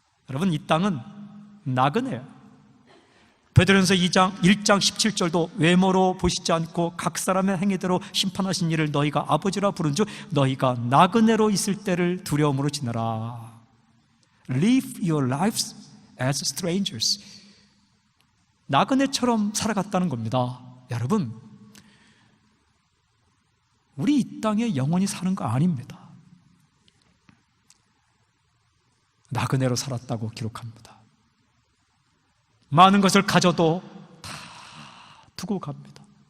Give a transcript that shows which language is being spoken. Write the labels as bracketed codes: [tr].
[ko] 여러분, 이 땅은 나그네예요. 베드로전서 1장 17절도 외모로 보시지 않고 각 사람의 행위대로 심판하신 이를 너희가 아버지라 부른즉 너희가 나그네로 있을 때를 두려움으로 지내라. [en] Live your lives as strangers. [ko] 나그네처럼 살아갔다는 겁니다. 여러분, 우리 이 땅에 영원히 사는 거 아닙니다. 나그네로 살았다고 기록합니다. 많은 것을 가져도 다 두고 갑니다.